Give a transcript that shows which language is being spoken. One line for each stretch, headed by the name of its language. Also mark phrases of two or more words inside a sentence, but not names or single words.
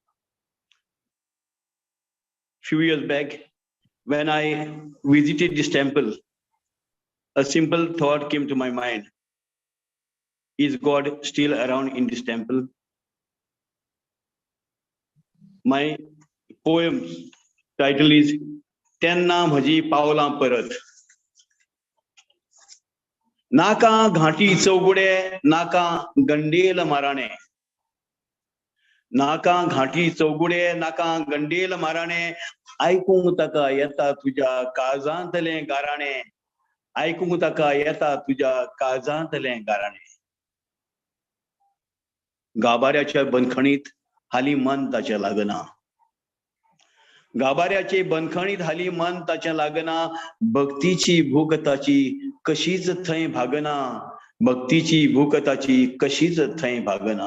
English: Few years back, when I visited this temple, a simple thought came to my mind. Is God still around in this temple? My poem title is Tenna Bhaji Paula Parat.
Konkani: Naka Ghati Chaugude, Naka Gandel Marane. Naka Ghati Chaugude, Naka Gandel Marane. Aikung taka yata tuja kazantale garane. Aikung taka yata tuja kazantale garane. गाभाऱ्याच्या बंदखणीत हाली मन ताच्या लागना. गाभाऱ्याचे बंदखणीत हाली मन ताच्या लागना. भक्तीची भूक ताची कशीच थंय भागना. भक्तीची भूक ताची कशीच थंय भागना.